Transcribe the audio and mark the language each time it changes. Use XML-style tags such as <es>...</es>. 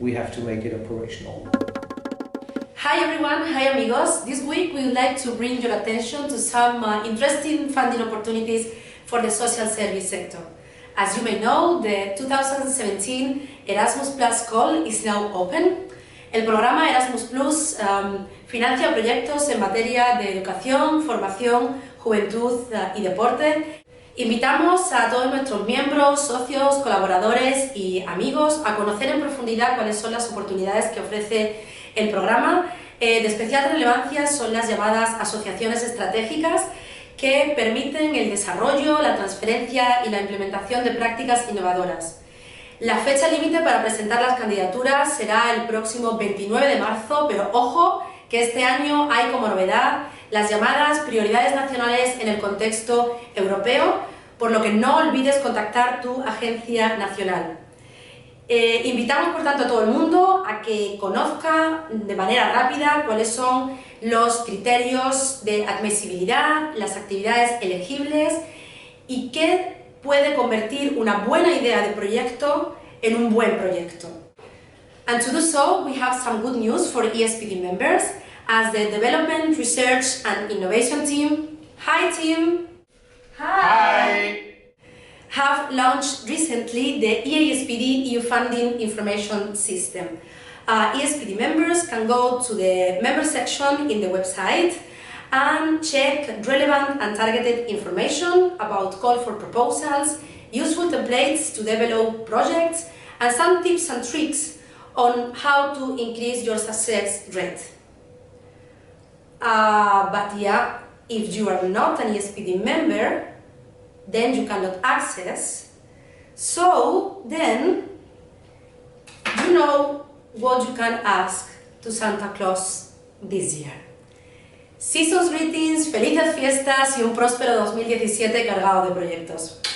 <en>We have to make it operational. Hi everyone, hi amigos. This week we would like to bring your attention to some interesting funding opportunities for the social service sector. As you may know, the 2017 Erasmus Plus call is now open.</en> <es>El programa Erasmus Plus financia proyectos en materia de educación, formación, juventud y deporte. Invitamos a todos nuestros miembros, socios, colaboradores y amigos a conocer en profundidad cuáles son las oportunidades que ofrece el programa. De especial relevancia son las llamadas asociaciones estratégicas, que permiten el desarrollo, la transferencia y la implementación de prácticas innovadoras. La fecha límite para presentar las candidaturas será el próximo 29 de marzo, pero ojo que este año hay como novedad las llamadas prioridades nacionales en el contexto europeo, por lo que no olvides contactar tu agencia nacional. Invitamos por tanto a todo el mundo a que conozca de manera rápida cuáles son los criterios de admisibilidad, las actividades elegibles y qué puede convertir una buena idea de proyecto en un buen proyecto.</es> <en>And to do so, we have some good news for EASPD members as the Development, Research and Innovation team. Hi team! Hi! have launched recently the EASPD EU Funding Information System. EASPD members can go to the member section in the website and check relevant and targeted information about call for proposals, useful templates to develop projects, and some tips and tricks on how to increase your success rate. But yeah, if you are not an EASPD member, then you cannot access. So then, you know what you can ask to Santa Claus this year. Season's greetings,</en> <es>felices fiestas y un próspero 2017 cargado de proyectos.</es>